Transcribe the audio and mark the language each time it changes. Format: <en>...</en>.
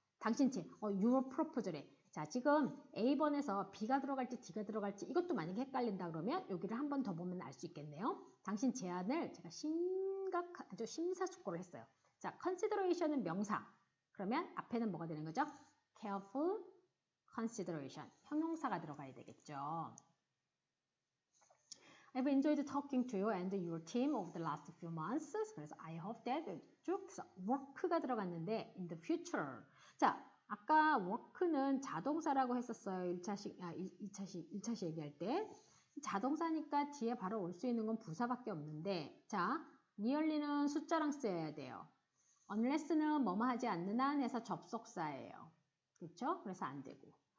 <ko>당신</ko> <en>your proposal</en> <ko>에. 자, 지금 A번에서 B가 들어갈지 D가 들어갈지 이것도 만약에 헷갈린다 그러면 여기를 한 번 더 보면 알 수 있겠네요. 당신 제안을 제가 아주 심사숙고를 했어요. 자, consideration은 명사. 그러면 앞에는 뭐가 되는 거죠?</ko> <en>careful consideration.</en> <ko>형용사가 들어가야 되겠죠.</ko> <en>I've enjoyed talking to you and your team over the last few months.</en> <ko>그래서</ko> <en>I hope that 쭉 work가</en> <ko>들어갔는데</ko> <en>in the future.</en> <ko>자, 아까 work는 자동사라고 했었어요. 1차시 얘기할 때. 자동사니까 뒤에 바로 올 수 있는 건 부사밖에 없는데 자, nearly는 숫자랑 쓰여야 돼요. unless는 뭐뭐 하지 않는 한 해서 접속사예요. 그렇죠? 그래서 안 되고.</ko>